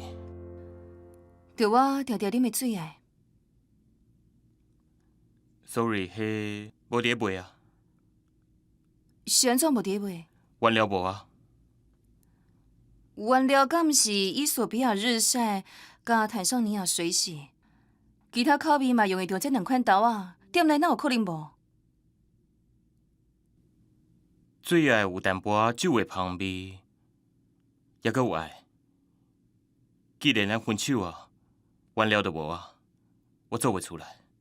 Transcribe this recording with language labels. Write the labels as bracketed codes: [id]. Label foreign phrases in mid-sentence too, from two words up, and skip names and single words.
[nan] 着我条条啉的水诶。 Sorry， 迄无伫卖啊。是安怎无伫卖？原料无啊。原料敢毋是伊索比亚日晒甲坦桑尼亚水洗，其他口味嘛用会着这2款豆啊，店内哪有可能无？最爱有淡薄酒的香味，也阁有爱。既然咱分手啊，原料就无啊，我做袂出来。